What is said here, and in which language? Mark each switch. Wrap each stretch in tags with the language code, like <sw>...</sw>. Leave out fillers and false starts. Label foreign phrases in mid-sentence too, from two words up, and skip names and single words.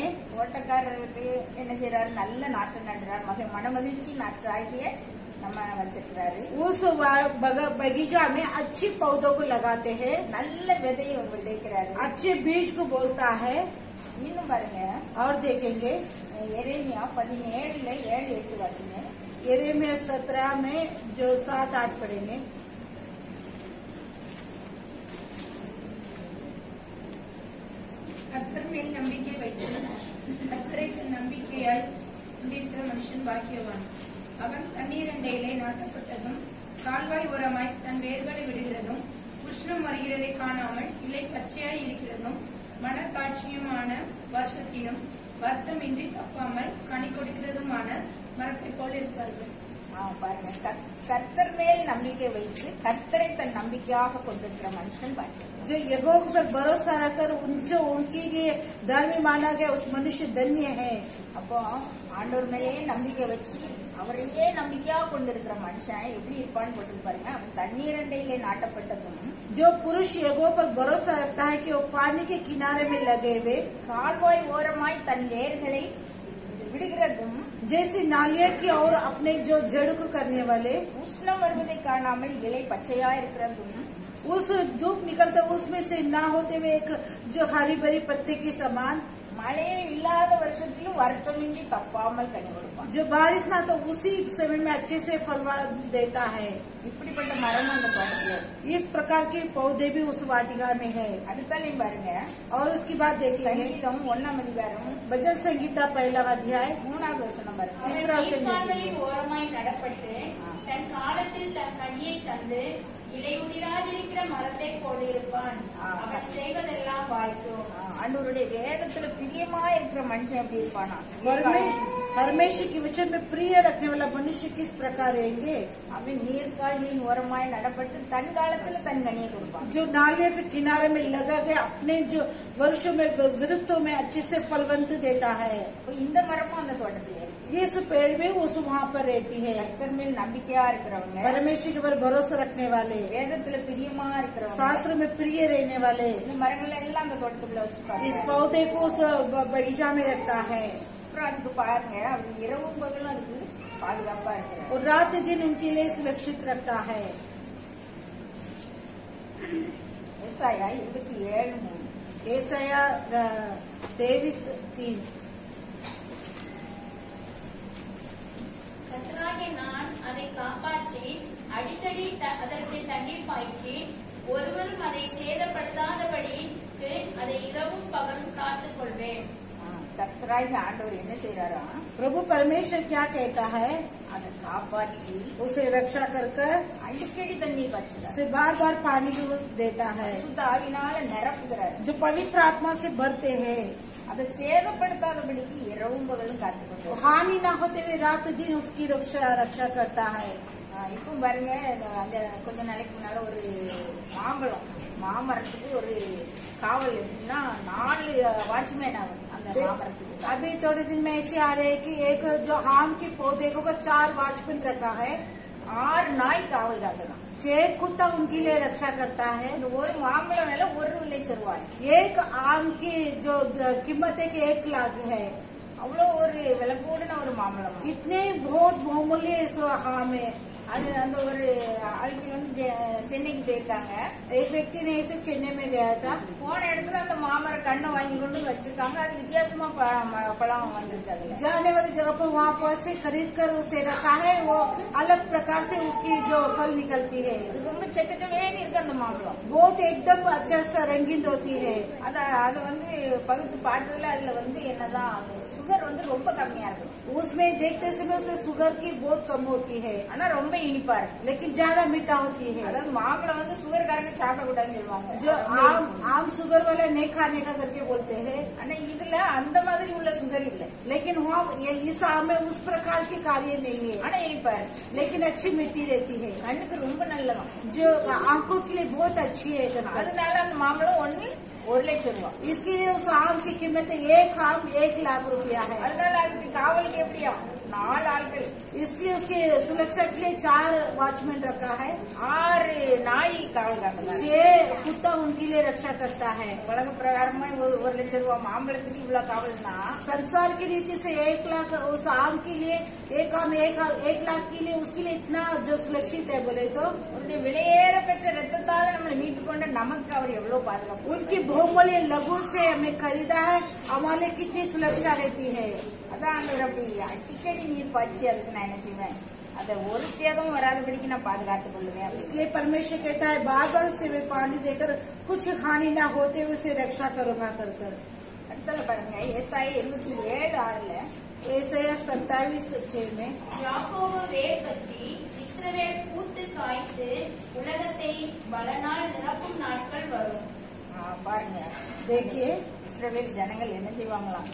<ta>தோட்டக்காரருக்கு என்ன செய்யறாரு? நல்ல நாற்று நடுறார். மனமகிழ்ச்சி நாற்று ஆகிய நம்ம வச்சிருக்கிறாரு.</ta> <hi>उस बगीचा में अच्छी पौधों को लगाते हैं.</hi> <ta>நல்ல விதையை விதைக்கிறாரு.</ta> <hi>अच्छे बीज को बोलता है.</hi> <ta>இன்னும் பாருங்க,</ta> <hi>और देखेंगे</hi> <ta>எரேமியா 17:7-8 வருஷங்க.</ta> <hi>यिर्मयाह 17 में जो 7-8 पढ़ेंगे.</hi> <ta>கர்த்தர் மேல் நம்பிக்கை வைத்து கர்த்தரை நம்பிக்கையாய் கொண்டிருக்கிற மனுஷன் பாக்கியவான். அவன் தண்ணீர் அண்டையிலே நாட்டப்பட்டதும் கால்வாய் ஓரமாய் தன் வேர்களை விடுகிறதும் உஷ்ணம் வருகிறதை காணாமல் இலை பச்சையாய் இருக்கிறதும் மனக்காட்சியுமான வருஷத்திலும் வருத்தமின்றி தப்பாமல் கனி கொடுக்கிறதுமான மரத்தை போல இருப்பார்கள். பாருங்க, கர்த்தர் மேல் நம்பிக்கை வைத்து கர்த்தரை தன் நம்பிக்கையாக கொண்டிருக்கிற மனுஷன் பாக்கியவான்.</ta> <hi>जो यहोवा पर भरोसा रखकर जो उनके लिए धर्मी माना गया उस मनुष्य धन्य है.</hi> <ta>அப்போ ஆண்டவர் மேலேயே நம்பிக்கை வச்சு அவரையே நம்பிக்கையாக கொண்டிருக்கிற மனுஷன் எப்படி இருப்பான்னு போட்டு பாருங்க. அவன் தண்ணீர் அண்டையிலே நாட்டப்பட்டதும்</ta> <hi>जो पुरुष यहोवा पर भरोसा रखता है कि वो पानी के किनारे में लगे हुए</hi> <ta>கால்வாய் ஓரமாய் தன் வேர்களை விடுகிறதும்</ta> <hi>जैसे नालिया की और अपने जो जड़ को करने वाले</hi> <ta>உஷ்ணம் வருவதை காணாமல் இலை பச்சையா இருக்கிறதும்</ta> <hi>उस धूप निकलते उसमें से ना होते हुए एक जो हरी भरी पत्ते के समान</hi> <ta>மழையே இல்லாத வருஷத்திலும் வருத்தமின்றி தப்பாமல் கனி கொடுப்பான்.</ta> <hi>जो बारिश ना तो उसी समय में अच्छे से फल देता है.</hi> <ta>இப்படிப்பட்ட மரம் அந்த தோட்டத்துல</ta> <hi>इस प्रकार के पौधे भी उस वाटिका में है.</hi> <ta>அடுத்தாலையும் பாருங்க.</ta> <hi>और उसकी बात देखेंगे</hi> <ta>சங்கீதம் 1ஆம் அதிகாரம்</ta> <hi>भजन संगीता 1 अध्याय</hi> <ta>3வது வசனம் பாருங்க.</ta> <hi>तीसरा वचन</hi> <ta>நீர்க்கால்களின்</ta> <hi>देखेंगे.</hi> <ta>ஓரமாய் நடப்பட்டு தன் காலத்தில் தன் கனியை தந்து இலை உதிராதிருக்கிற மரத்தை போல இருப்பான். அவன் செய்வதெல்லாம் வாய்க்கும். ஆண்டவருடைய வேதத்துல பிரியமா இருக்கிற மனுஷன் எப்படி இருப்பானா?</ta> <hi>परमेश्वर के वचन में प्रिय रखने वाला मनुष्य किस प्रकार रहेंगे?</hi> <ta>அவன் நீர்க்கால்களின் ஓரமாய் நடப்பட்டு தன் காலத்துல தன் கனியை கொடுப்பான்.</ta> <hi>जो नालियों के किनारे में लगा गया अपने जो वर्षों में वृक्षों में अच्छे से फलवंत देता है.</hi> <ta>இந்த மரமும் அந்த தோட்டத்திலே</ta> <hi>इस पेड़ में उस वहाँ पर रहती है.</hi> <ta>கர்த்தர் மேல் நம்பிக்கையா இருக்கிறவங்க,</ta> <hi>परमेश्वर के पर भरोसा रखने वाले,</hi> <ta>வேதத்துல பிரியமா இருக்கிறவங்க,</ta> <hi>शास्त्र में प्रिय रहने वाले</hi> <ta>இந்த மரங்கள் எல்லாம் அந்த தோட்டத்துக்குள்ள வச்சுப்பாங்க.</ta> <hi>इस पौधे को उस बगीचा में रखता है.</hi> <ta>அப்புறம் அதுக்கு பாருங்க, அவர் இரவும் பகலும் அதுக்கு பாதுகாப்பா இருக்கிறார்.</ta> <hi>और रात दिन उनके लिए सुरक्षित रखता है.</hi> <ta>ஏசாயா 27:3. ஏசாயா 23:3. கர்த்தராகிய நான் அதை காப்பாற்றி அடிக்கடி அதற்கு தண்ணீர் பாய்ச்சி ஒருவரும் அதை சேதப்படுத்தாதபடிக்கு அதை இரவும் பகலும் காத்துக் கொள்வேன். கர்த்தராகி ஆண்டவர் என்ன செய்யறாரா?</ta> <hi>प्रभु परमेश्वर क्या कहता है?</hi> <ta>அதை காப்பாற்றி</ta> <hi>उसे रक्षा कर कर</hi> <ta>அடிக்கடி தண்ணீர் பாய்ச்சுறார்.</ta> <hi>उसे बार बार पानी को देता है.</hi> <ta>சுத்த ஆவினால நிரப்புகிறார்.</ta> <hi>जो पवित्र आत्मा से भरते हैं</hi> <ta>அதை சேதப்படுத்தாதபடிக்கு இரவும் பகலும் காத்துக்கொண்டு</ta> <hi>हानि ना होते हुए रात दिन उसकी रक्षा करता है.</hi> <ta>இப்போ பாருங்க, அந்த கொஞ்ச நாளைக்கு முன்னால ஒரு மாமரத்துக்கு ஒரு காவல் எப்படின்னா 4 வாட்ச்மேன் ஆகும் அந்த மாமரத்துக்கு.</ta> <hi>अभी थोड़े दिन में ऐसे आ रहे हैं कि एक जो आम के पौधे को 4 वॉचमैन रखा है,</hi> <ta>6 நாய் காவல் காக்கலாம்.</ta> <hi>6 कुत्ता उनके लिए रक्षा करता है.</hi> <ta>இந்த ஒரு மாம்பழம் விலை 1 லட்சம் ரூபாய்.</ta> <hi>एक आम की जो कीमत है कि 1 लाख है.</hi> <ta>அவ்வளவு ஒரு விலை கூடின ஒரு மாம்பழம்.</ta> <hi>इतने बहुत बहुमूल्य इस आम है.</hi> <ta>அது அந்த ஒரு ஆட்கள் வந்து சென்னைக்கு போயிருக்காங்க.</ta> <hi>एक व्यक्ति ने इसे चेन्नई में गया था.</hi> <ta>போன இடத்துல அந்த மாமர கண்ணை வாங்கி கொண்டு வச்சிருக்காங்க. அது வித்தியாசமா பழம் வந்திருக்கு.</ta> <hi>जाने वाली जगह पर वहाँ पर से खरीद कर उसे रखा है. वो अलग प्रकार से उसकी जो फल निकलती है,</hi> <ta>ரொம்ப செக்கச்சவேன்னு இருக்கு அந்த மாம்பழம்.</ta> <hi>बहुत एकदम अच्छा सा रंगीन होती है.</hi> <ta>அது வந்து பகுத்து பார்த்ததுல அதுல வந்து என்னதான் சுகர் வந்து ரொம்ப கம்மியா இருக்கு.</ta> <hi>उसमें देखते समय उसमें शुगर की बहुत कम होती है,</hi> <ta>ஆனா ரொம்ப இனிப்பா இருக்கு.</ta> <hi>लेकिन ज्यादा मीठा होती है.</hi> <ta>அதாவது மாம்பழம் வந்து சுகர்காரங்க சாப்பிடக்கூடாதுன்னு சொல்லுவாங்க.</ta> <hi>जो आम शुगर वाला नहीं खाने का करके बोलते हैं,</hi> <ta>ஆனா இதுல அந்த மாதிரி உள்ள சுகர் இல்ல.</ta> <hi>लेकिन वहाँ इस आम में उस प्रकार के कार्य नहीं है,</hi> <ta>ஆனா இனிப்பா இருக்கு.</ta> <hi>लेकिन अच्छी मीठी रहती है,</hi> <ta>கண்ணுக்கு ரொம்ப நல்லதான்.</ta> <hi>जो आंखों के लिए बहुत अच्छी है.</hi> <ta>அதனால அந்த மாம்பழம் 1 லட்சம் ரூபாய்.</ta> <hi>इसके लिए उस आम की कीमत 1 आम 1 लाख रुपया है.</hi> <ta>அதனால அதுக்கு காவலுக்கு எப்படியா 4 ஆட்கள்,</ta> <hi>इसलिए उसकी सुरक्षा के लिए 4 वॉचमैन रखा है.</hi> <ta>6 நாய் காவல் காக்கலாம்.</ta> <hi>6 कुत्ता उनके लिए रक्षा करता है.</hi> <ta>உலக பிரகாரமா 1 லட்சம் ரூபாய் மாம்பழத்துக்கு இவ்வளவு காவல்னா</ta> <hi>संसार की रीति से 1 लाख उस आम के लिए 1 आम 1 लाख के लिए उसके लिए इतना जो सुरक्षित है बोले तो</hi> <ta>அவருடைய விலையேற பெற்ற ரத்தத்தால நம்மளை மீட்டு கொண்ட நமக்கு அவர் எவ்வளவு பாதுகாப்பு.</ta> <hi>उनकी बहुमूल्य लघु से हमें खरीदा है. हमारे कितनी सुरक्षा रहती है.</hi> <ta>அதான் ஆண்டவர் அப்படி அடிக்கடி நீர் பாய்ச்சி அதுக்கு நான் என்ன செய்வேன், அதை ஒரு சேதமும் வராதபடிக்கு நான் பாதுகாத்துக் கொள்ளுவேன்.</ta> <hi>इसलिए परमेश्वर कहता है बार बार उसे मैं पानी देकर कुछ हानि न होते हुए उसे रक्षा करूंगा कर कर.</hi> <ta>அடுத்தல பாருங்க ஏசாயா 27:6</ta> <hi>ऐसा 27:6 में</hi> <ta>யாக்கோபு வேர் பற்றி இஸ்ரவேல் பூத்து காய்த்து உலகத்தை பலனால் நிரப்பும் நாட்கள் வரும். பாருங்க,</ta> <hi>देखिए</hi> <ta>இஸ்ரவேல் ஜனங்கள் என்ன செய்வாங்களாம்,</ta>